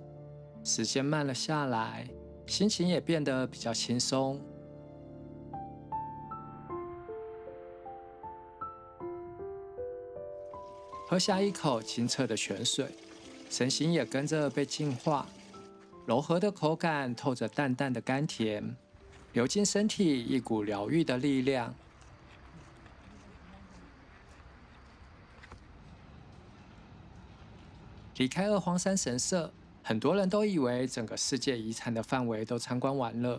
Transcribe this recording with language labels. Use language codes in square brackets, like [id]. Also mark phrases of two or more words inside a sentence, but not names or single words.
[zh] 時間慢了下來，心情也變得比較輕鬆。喝下一口清澈的泉水，身心也跟着被淨化。柔和的口感透着淡淡的甘甜，流進身體一股療癒的力量。離開二荒山神社，很多人都以為整個世界遺產的範圍都參觀完了。